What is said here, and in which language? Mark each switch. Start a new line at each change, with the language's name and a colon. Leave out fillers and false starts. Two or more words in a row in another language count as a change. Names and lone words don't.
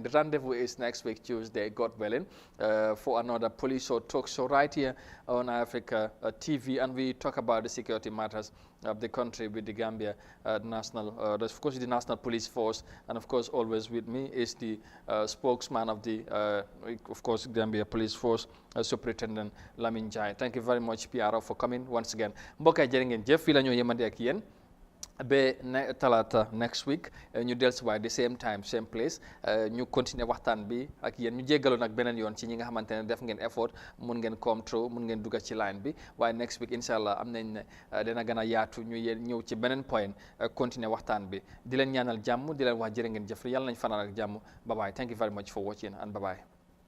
English: The rendezvous is next week Tuesday, God willing, for another POLISO talk show right here on Africa TV, and we talk about the security matters of the country with the Gambia national, of course the National Police Force, and of course always with me is the spokesman of the, of course, Gambia Police Force, Superintendent Lamin Jai. Thank you very much, Piaro, for coming once again.
Wolof: Mbokk yi jërë ngeen jëf fii la ñoo yemandi ak yéen be talata
English: next week
Wolof: ñu dellusiwaat
English: the same time same place
Wolof: ñu continuer waxtaan bi ak yéen ñu jéggaloon nag beneen yoon ci ñi nga xamante ne def ngeen effort mun ngeen
English: come through
Wolof: mun ngeen dugga ci line bi waaye
English: next week
Arabic: إن شاء الله
Wolof: am nañ ne dina gën a yaatu ñu yéen ñëw ci beneen point continuer waxtaan bi di leen ñaanal jàmm di leen wax jërë ngeen jëf yàlla nañ fanaan ak jàmm
English: bye bye thank you very much for watching and bye bye